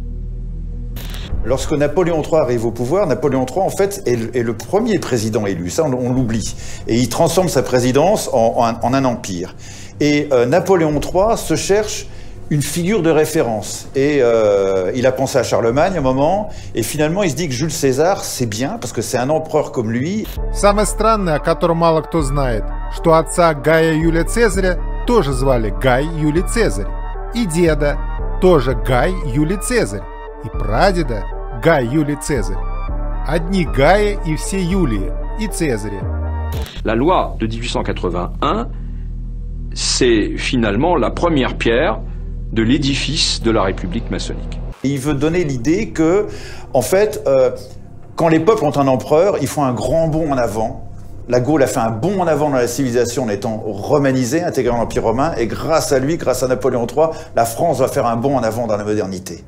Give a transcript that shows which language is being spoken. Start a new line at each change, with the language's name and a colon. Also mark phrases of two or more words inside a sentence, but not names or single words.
French: Lorsque Napoléon III arrive au pouvoir, Napoléon III, en fait, est le premier président élu. Ça, on l'oublie. Et il transforme sa présidence en un empire. Et Napoléon III se cherche une figure de référence. Et il a pensé à Charlemagne à un moment, et finalement il se dit que Jules César, c'est bien, parce que c'est un empereur comme lui.
Russian: Самое странное, о котором мало кто знает, что отца Гая Юлия Цезаря тоже звали Гай Юлий Цезарь, и деда тоже Гай Юлий Цезарь, и прадеда Гай Юлий Цезарь. Одни Гаи и все Юлии, и Цезари.
French: La loi de 1881, c'est finalement la première pierre de l'édifice de la République maçonnique. Il veut donner l'idée que, en fait, quand les peuples ont un empereur, ils font un grand bond en avant. La Gaule a fait un bond en avant dans la civilisation en étant romanisée, intégrée dans l'Empire romain, et grâce à lui, grâce à Napoléon III, la France va faire un bond en avant dans la modernité.